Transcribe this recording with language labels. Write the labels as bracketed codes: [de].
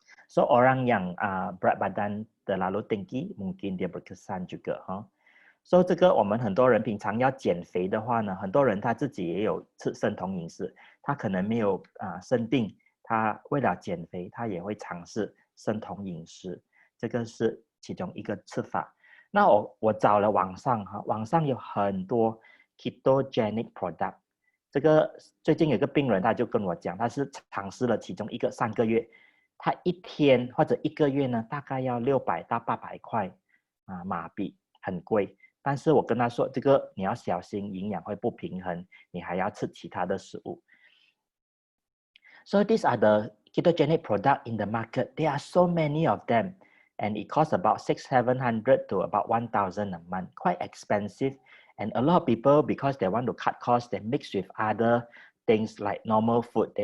[ms] So orang yang berat badan terlalu tinggi mungkin dia berkesan juga. [zh] So 这个我们很多人平常要减肥的话呢，很多人他自己也有吃生酮饮食，他可能没有生病，他为了减肥他也会尝试生酮饮食，这个是其中一个吃法。那我找了网上有很多 ketogenic product。这个最近有个病人他就跟我讲，他是尝试了其中一个3个月，他一天或者1个月呢，大概要600到800块马币，很贵。但是我跟他说，这个你要小心营养会不平衡，你还要吃其他的食物。 [en] So these are the ketogenic product in the market. There are so many of them, and it costs about 600-700 to about 1,000 a month. Quite expensive, and a lot of people, because they want to cut costs, they mix with other things like normal food.